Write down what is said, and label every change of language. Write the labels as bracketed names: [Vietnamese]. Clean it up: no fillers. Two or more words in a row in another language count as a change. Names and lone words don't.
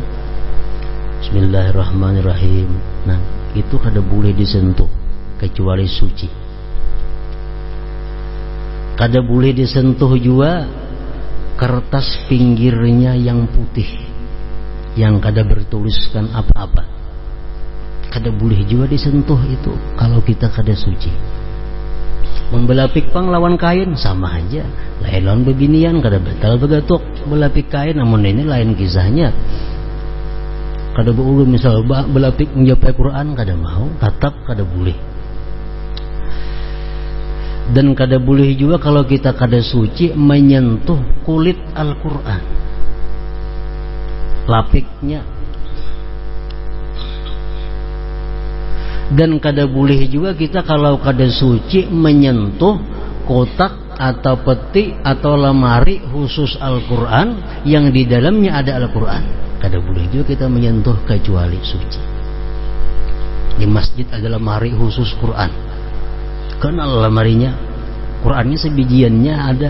[Banjar] Bismillahirrahmanirrahim. Nah, itu kada boleh disentuh kecuali suci. Kada boleh disentuh juga kertas pinggirnya yang putih, yang kada bertuliskan apa-apa. Kada boleh juga disentuh itu kalau kita kada suci. Membelapik pang lawan kain sama aja. Lain lawan bebinian kada batal begatuk belapik kain, namun ini lain kisahnya. Kada boleh misal belapik menjapai Quran kada mau, tatap kada boleh. Dan kada boleh juga kalau kita kada suci menyentuh kulit Al-Quran, lapiknya. Dan kada boleh juga kita kalau kada suci menyentuh kotak atau peti atau lemari khusus Al-Quran yang di dalamnya ada Al-Quran. Kada boleh juga kita menyentuh kecuali suci. Di masjid ada lemari khusus Quran, kenal lemarinya, Qurannya sebijiannya ada.